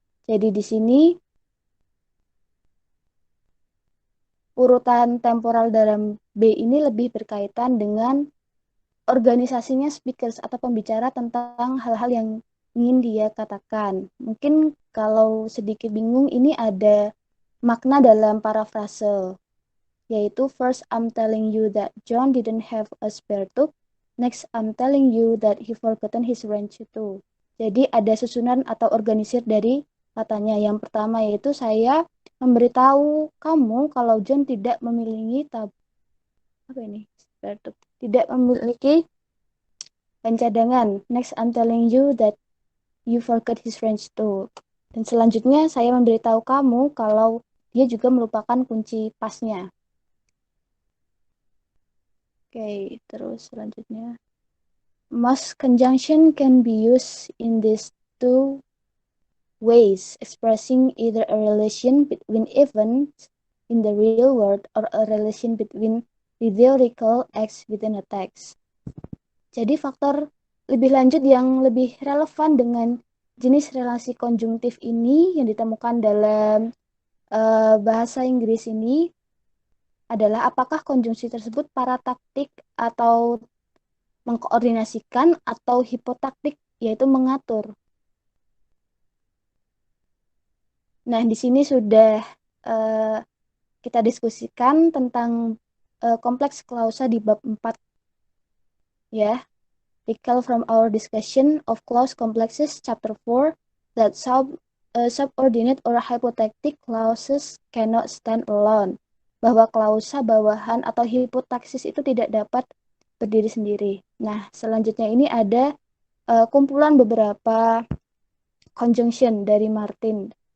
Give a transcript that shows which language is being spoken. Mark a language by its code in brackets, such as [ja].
[id] Jadi di sini urutan temporal dalam B ini lebih berkaitan dengan organisasinya speakers atau pembicara tentang hal-hal yang ingin dia katakan. Mungkin kalau sedikit bingung, ini ada makna dalam parafrase, yaitu [en] first I'm telling you that John didn't have a spare tube, next I'm telling you that he forgotten his wrench too. [id] Jadi ada susunan atau organisir dari katanya. Yang pertama yaitu saya memberitahu kamu kalau John tidak memiliki spare tube, tidak memiliki ban cadangan. [en] Next I'm telling you that you forgot his wrench too. [id] Dan selanjutnya saya memberitahu kamu kalau dia juga melupakan kunci pasnya. Oke, terus selanjutnya. [en] Most conjunction can be used in these two ways, expressing either a relation between events in the real world or a relation between the theoretical acts within a text. [id] Jadi faktor lebih lanjut yang lebih relevan dengan jenis relasi konjungtif ini yang ditemukan dalam bahasa Inggris ini adalah apakah konjungsi tersebut parataktik atau mengkoordinasikan atau hipotaktik, yaitu mengatur. Nah, di sini sudah kita diskusikan tentang kompleks klausa di bab 4 ya. [en] Recall from our discussion of clause complexes chapter 4 that subordinate or hypothetical clauses cannot stand alone. [id] Bahwa klausa bawahan atau hipotaksis itu tidak dapat berdiri sendiri. Nah, selanjutnya ini ada kumpulan beberapa conjunction dari Martin.